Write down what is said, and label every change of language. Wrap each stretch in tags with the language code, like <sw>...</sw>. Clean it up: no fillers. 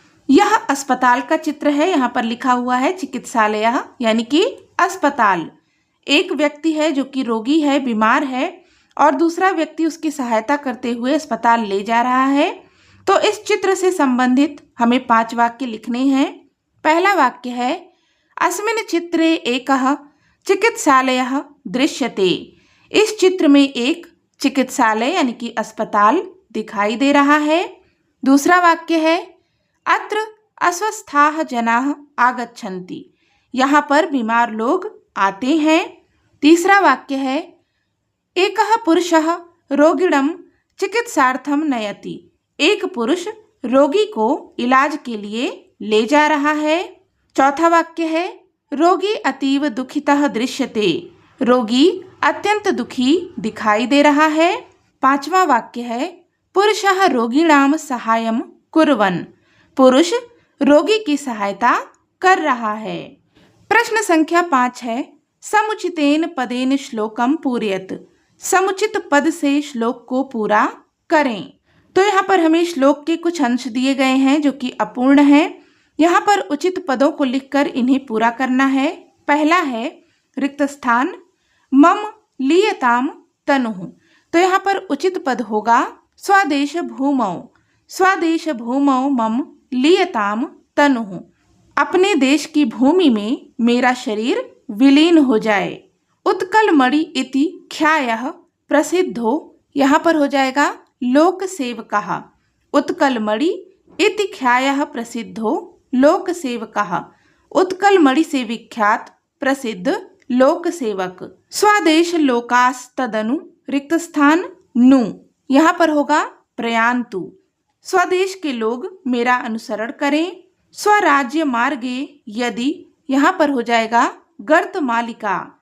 <hi>यह अस्पताल का चित्र है। यहाँ पर लिखा हुआ है चिकित्सालय यानी कि अस्पताल। एक व्यक्ति है जो कि रोगी है, बीमार है, और दूसरा व्यक्ति उसकी सहायता करते हुए अस्पताल ले जा रहा है। तो इस चित्र से संबंधित हमें 5 वाक्य लिखने हैं। पहला वाक्य है</hi> <sa>अस्मिन् चित्रे एकः चिकित्सालयः दृश्यते।</sa> <hi>इस चित्र में एक चिकित्सालय यानी कि अस्पताल दिखाई दे रहा है। दूसरा वाक्य है</hi> <sa>अत्र अस्वस्थाः जनाः आगच्छन्ति।</sa> <hi>यहाँ पर बीमार लोग आते हैं। तीसरा वाक्य है</hi> <sa>एकः पुरुषः रोगिणं चिकित्सार्थं नयति।</sa> <hi>एक पुरुष रोगी को इलाज के लिए ले जा रहा है। चौथा वाक्य है</hi> <sa>रोगी अतीव दुखितः दृश्यते।</sa> <hi>रोगी अत्यंत दुखी दिखाई दे रहा है। पांचवा वाक्य है</hi> <sa>पुरुषः रोगिणां सहायं कुर्वन्।</sa> <hi>पुरुष रोगी की सहायता कर रहा है। प्रश्न संख्या 5 है</hi> <sa>समुचितेन पदेन श्लोकम पूरयत।</sa> <hi>समुचित पद से श्लोक को पूरा करें। तो यहाँ पर हमें श्लोक के कुछ अंश दिए गए हैं जो कि अपूर्ण हैं। यहाँ पर उचित पदों को लिखकर इन्हें पूरा करना है। पहला है रिक्त स्थान</hi> <sa>मम लीयताम तनुः।</sa> <hi>तो यहाँ पर उचित पद होगा स्वदेश भूमौ।</hi> <sa>स्वदेश भूमौ मम लीयताम तनुः।</sa> <hi>अपने देश की भूमि में मेरा शरीर विलीन हो जाए।</hi> <sa>उत्कल मणि इति ख्यायः प्रसिद्धो।</sa> <hi>यहाँ पर हो जाएगा लोक सेवकः।</hi> <sa>उत्कल मणि इति ख्यायः प्रसिद्धो लोक सेवकः।</sa> <hi>उत्कल मणि से विख्यात प्रसिद्ध लोक सेवक।</hi> <sa>स्वदेश लोकास्तदनु रिक्त स्थान नु।</sa> <hi>यहाँ पर होगा प्रयान्तु। स्वदेश के लोग मेरा अनुसरण करें।</hi> <sa>स्वराज्य मार्गे यदि।</sa> <hi>यहाँ पर हो जाएगा गर्त मालिका।</hi>